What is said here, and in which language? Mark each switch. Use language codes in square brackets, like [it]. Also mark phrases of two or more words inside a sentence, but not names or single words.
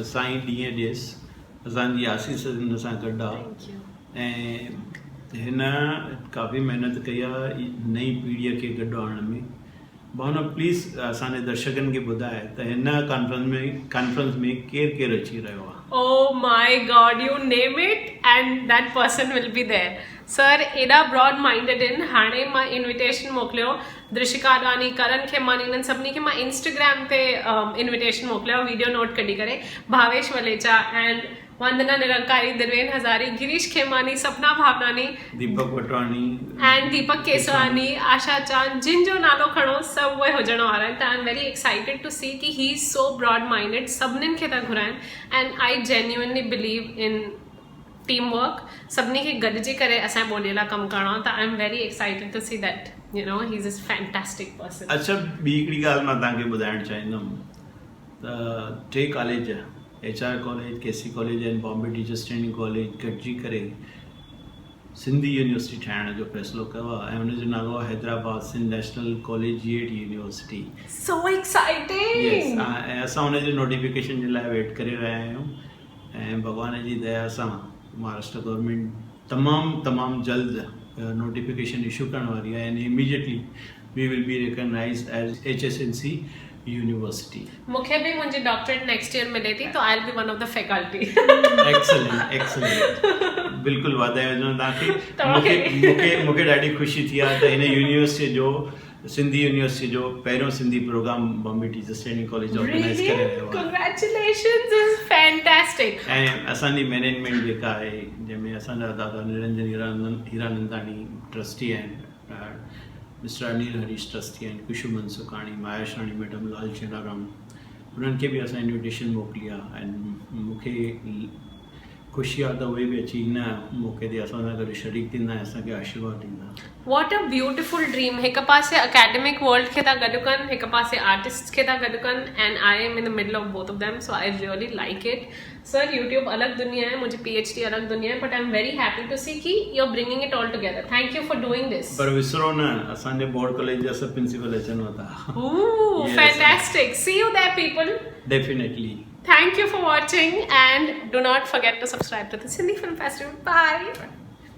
[sd] साईं ॾींहं ॾेसि असांजी आसीस हिन सां गॾु आहे, ऐं हिन काफ़ी महिनत कई आहे नई पीढ़ीअ खे गॾु आणण में. भावना प्लीज़ असांजे दर्शकनि खे ॿुधाए त हिन कॉन्फ्रेंस में केरु केरु अची रहियो आहे. [en] Oh my God, you name it and that person will be there. [sd] सर एॾा [en] broad minded [sd] आहिनि. हाणे मां इन्विटेशन मोकिलियो दृशिका अडवानी, करण खेमानी, इन्हनि सभिनी खे मां इंस्टाग्राम ते इन्विटेशन मोकिलियो, [en] video note [sd] कढी करे. भावेश वलेचा एंड वंदना निरंकारी, दिलवेन हज़ारी, गिरीश खेमानी, सपना भावनानी, दीपक वटवानी एंड दीपक केसवानी, आशा चांद, जिन जो नालो खणो सभु उहे हुजण वारा आहिनि. [en] त I am very excited to see कि he is so broad minded. [sd] सभिनीनि खे था घुराइनि [en] and I genuinely believe in team work. [sd] सभिनी खे गॾिजी करे असांजे ॿोलीअ लाइ कमु करणो आहे. [en] त I am very excited to see that he is a fantastic person. [sd] अच्छा, ॿी हिकिड़ी ॻाल्हि मां तव्हांखे ॿुधाइणु चाहींदुमि त 3 कॉलेज, HR कॉलेज, KC कॉलेज एंड बॉम्बे टीचर्स ट्रेनिंग कॉलेज गॾिजी करे सिंधी यूनिवर्सिटी ठाहिण जो फ़ैसिलो कयो आहे, ऐं हुनजो नालो आहे हैदराबाद सिंध नेशनल कॉलेजिएट यूनिवर्सिटी. [en] so exciting. [sd] ऐं असां हुनजे नोटिफिकेशन जे लाइ वेट करे रहिया आहियूं, ऐं भॻवान जी दया सां महाराष्ट्र गवर्नमेंट तमामु जल्द [en] notification issue [sd] करण वारी आहे, [en] and immediately we will be recognized as HSNC University. [sd] मूंखे बि मुंहिंजी [en] doctorate next year [sd] मिले थी, [en] so I will be one of the faculty. [sd] एक्सलेंट बिल्कुल्ह वाधायूं हुजनि तव्हांखे। मूंखे ॾाढी ख़ुशी थी आहे त हिन यूनिवर्सिटी जो सिंधी यूनिवर्सिटी जो पहिरियों [en] Sindhi program [sd] बॉम्बे टीचर्स ट्रेनिंग कॉलेज ऑर्गेनाइज़ करे रहियो आहे। [en] Congratulations, this is fantastic. [sd] ऐं असांजी मैनेजमेंट जेका आहे जंहिंमें असांजा दादा निरंजन हीरानंदानी ट्रस्टी आहिनि, मिस्टर अनिल हरीश ट्रस्टी आहिनि, कुशुमन सुकाणी, मायाशाणी मैडम, लाल चेनाराम, उन्हनि खे बि असां इन्विटेशन मोकिली आहे। ऐं मूंखे ख़ुशी आहे त उहे बि अची हिन मौक़े ते असां सां गॾु शरीक थींदा ऐं असांखे आशीर्वाद ॾींदा। [en] what a beautiful dream. [sd] हिकु पासे [en] academic world [sd] खे था गॾु कनि, हिकु पासे आर्टिस्ट खे था गॾु कनि, [en] and I am in the middle of both of them, so I really like it. [sd] सर, यूट्यूब अलॻि दुनिया है, मुंहिंजी PhD अलॻि दुनिया है, [en] but I am very happy to see कि you are bringing it all together। thank you for doing this. [sd] पर विसरो न, असांजे [en] board college [sd] जा सभु प्रिंसिपल अचनि था। [en] fantastic. see you there people. definitely. Thank you for watching, and do not forget to subscribe to the Sindhi Film Festival. Bye.